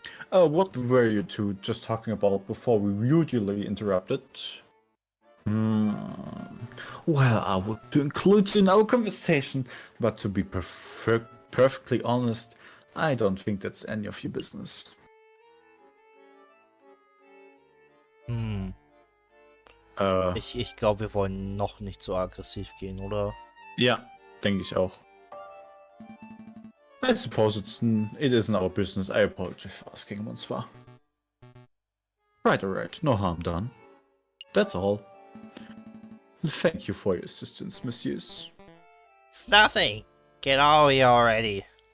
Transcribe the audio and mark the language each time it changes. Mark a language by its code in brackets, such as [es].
[en] What were you two just talking about before we rudely interrupted? Well, I would to include you in our conversation, but to be perfectly honest, I don't think that's any of your business. [de] Ich glaube, wir wollen noch nicht so aggressiv gehen, oder? Ja, denke ich auch. [en] I suppose it isn't our business. I apologize for asking, monsieur. Right, no harm done. That's all. Thank you for your assistance, messieurs. It's nothing! Get out of here already!